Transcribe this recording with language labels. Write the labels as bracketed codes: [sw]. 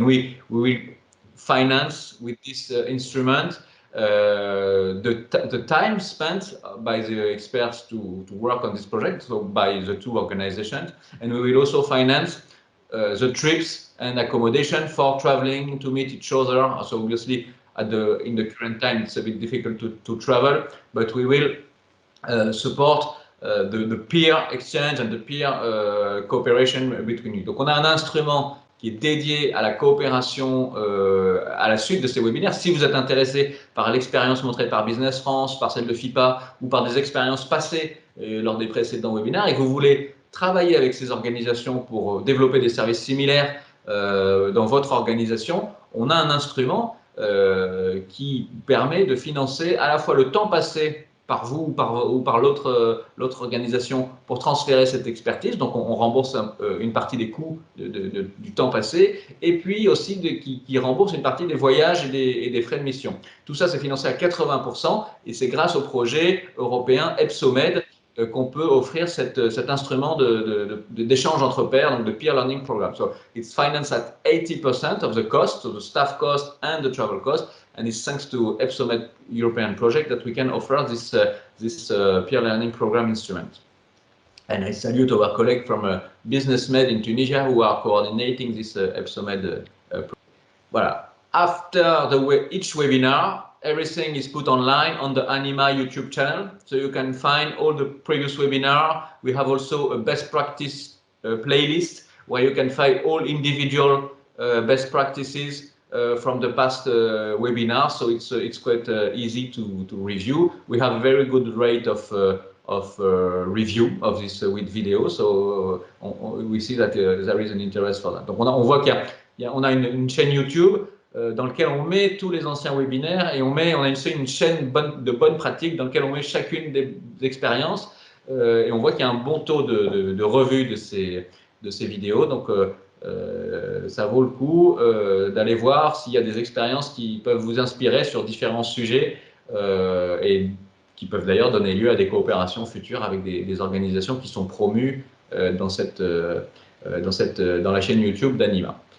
[en] And we will finance with this instrument the time spent by the experts to work on this project, so by the two organizations, and we will also finance the trips and accommodation for traveling to meet each other. So obviously in the current time it's a bit difficult to travel, but we will support the peer exchange and the peer cooperation between you. [fr] Donc on a un instrument qui est dédié à la coopération à la suite de ces webinaires. Si vous êtes intéressé par l'expérience montrée par Business France, par celle de FIPA ou par des expériences passées lors des précédents webinaires et que vous voulez travailler avec ces organisations pour développer des services similaires dans votre organisation, on a un instrument qui permet de financer à la fois le temps passé par vous ou par l'autre organisation pour transférer cette expertise. Donc on rembourse une partie des coûts du temps passé, et puis aussi qui rembourse une partie des voyages et des frais de mission. Tout ça, c'est financé à 80%, et c'est grâce au projet européen EPSOMED qu'on peut offrir cet instrument d'échange entre pairs, donc de peer learning program. [en] So it's financed at 80% of the cost, so the staff cost and the travel cost, and it's thanks to EPSOMED European project that we can offer this peer learning program instrument. And I salute our colleague from Business Med in Tunisia who are coordinating this EPSOMED project. Voilà. After each webinar, everything is put online on the Anima YouTube channel, so you can find all the previous webinar. We have also a best practice playlist where you can find all individual best practices from the past webinars, so it's quite easy to review. We have a very good rate of review of this with video, so we see that there is an interest for that. [fr] Donc on voit on a une chaîne YouTube dans lequel on met tous les anciens webinaires, et on a une chaîne de bonnes pratiques dans laquelle on met chacune des expériences, et on voit qu'il y a un bon taux de revue de ces vidéos. Donc ça vaut le coup d'aller voir s'il y a des expériences qui peuvent vous inspirer sur différents sujets et qui peuvent d'ailleurs donner lieu à des coopérations futures avec des organisations qui sont promues dans la chaîne YouTube d'Anima.